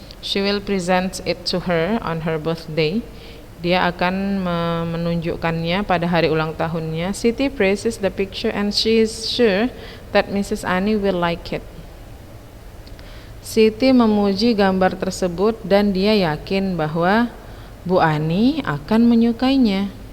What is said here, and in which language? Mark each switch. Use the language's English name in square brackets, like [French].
[English] She will present it to her on her birthday. [Indonesian] Dia akan menunjukkannya pada hari ulang tahunnya. [English] Siti praises the picture and she is sure that Mrs. Annie will like it. [Indonesian] Siti memuji gambar tersebut dan dia yakin bahwa Bu Ani akan menyukainya.